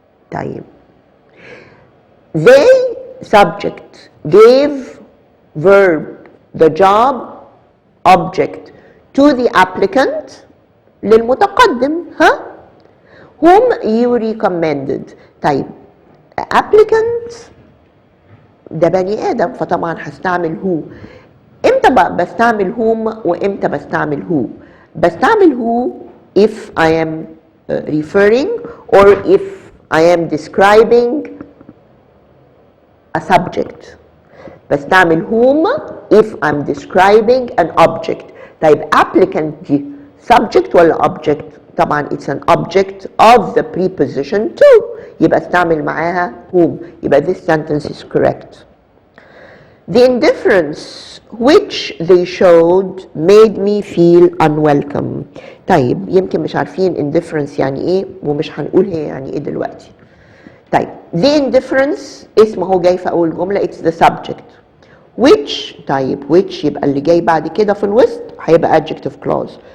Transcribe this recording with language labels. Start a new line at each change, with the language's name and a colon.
English: طيب they subject gave verb the job object to the applicant
Arabic: للمتقدم ها
English: whom you recommended.
Arabic: طيب applicant ده بني آدم فطبعا هستعمل who. امتى بقى بستعمل
English: whom وامتى بستعمل who؟ بستعمل who if I am referring or if I am describing a subject. بستعمل whom if I'm describing an object. طيب applicant دي subject ولا object؟ طبعا it's an object of the preposition to،
Arabic: يبقى استعمل معاها
English: whom. يبقى this sentence is correct. The indifference which they showed made me feel unwelcome.
Arabic: طيب يمكن مش عارفين indifference يعني ايه ومش هنقول هي يعني ايه دلوقتي. طيب the indifference اسم هو جاي في اول جملة
English: it's the subject.
Arabic: which طيب which يبقى اللي جاي بعد كده في الوسط هيبقى adjective clause.